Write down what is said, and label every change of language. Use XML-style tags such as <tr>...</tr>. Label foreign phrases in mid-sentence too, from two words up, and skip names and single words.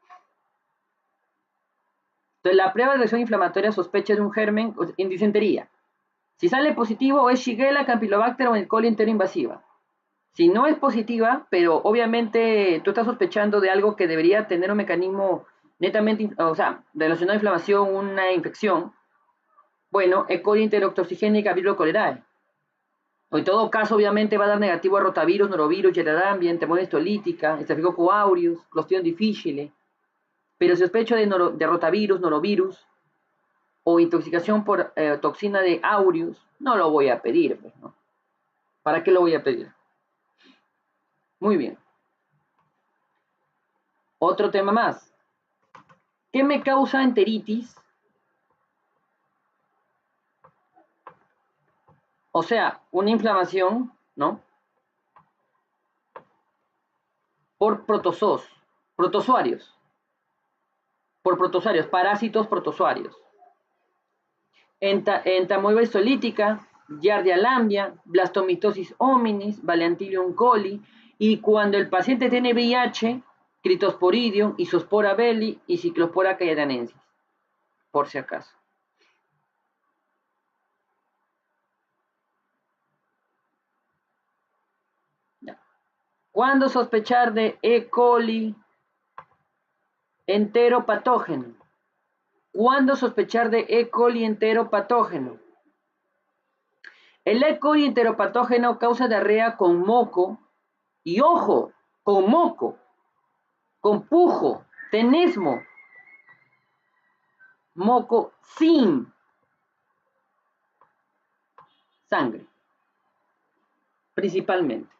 <es>Entonces, la prueba de reacción inflamatoria sospecha de un germen en disentería. Si sale positivo, es Shigella, Campylobacter o el coli enteroinvasiva. Si no es positiva, pero obviamente tú estás sospechando de algo que debería tener un mecanismo netamente, o sea, relacionado a inflamación, una infección, bueno, E. coli enterotoxigénica, Vibrio cholerae. O en todo caso, obviamente va a dar negativo a rotavirus, norovirus, Giardia lambia, entamoeba histolítica, Staphylococcus aureus, Clostridium difficile. Pero si sospecho de rotavirus, norovirus o intoxicación por toxina de aureus, no lo voy a pedir, pues, ¿no? ¿Para qué lo voy a pedir? Muy bien. Otro tema más. ¿Qué me causa enteritis? O sea, una inflamación, ¿no? Por protozoarios, parásitos protozoarios. Entamoeba histolítica, Giardia lambia, blastomitosis hominis, Valiantilium coli, y cuando el paciente tiene VIH, Cryptosporidium, Isospora belli y Cyclospora cairanensis, por si acaso. ¿Cuándo sospechar de E. coli enteropatógeno? ¿Cuándo sospechar de E. coli enteropatógeno? El E. coli enteropatógeno causa diarrea con moco y, ojo, con moco, con pujo, tenesmo, moco sin sangre, principalmente.</es>